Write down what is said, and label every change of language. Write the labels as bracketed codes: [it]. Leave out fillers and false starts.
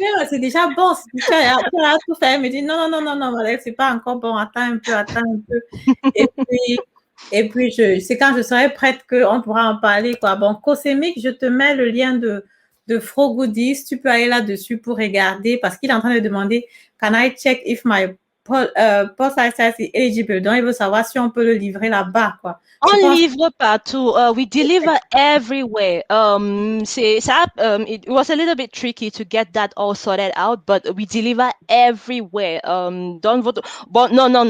[fr] C'est déjà bon, tu as tout fait. Elle me dit non, c'est pas encore bon, attends un peu. Et puis c'est quand je serai prête qu'on pourra en parler, quoi. Bon, Cosemic, je te mets le lien de Fro Goodies. Tu peux aller là-dessus pour regarder parce qu'il est en train de demander, [en] can I check if my post access is eligible. [fr] Donc, il veut savoir si on peut le livrer là-bas, quoi. On livre partout. [en] We deliver everywhere. It was a little bit tricky to get that all sorted out, but we deliver everywhere. Don't vote. But no.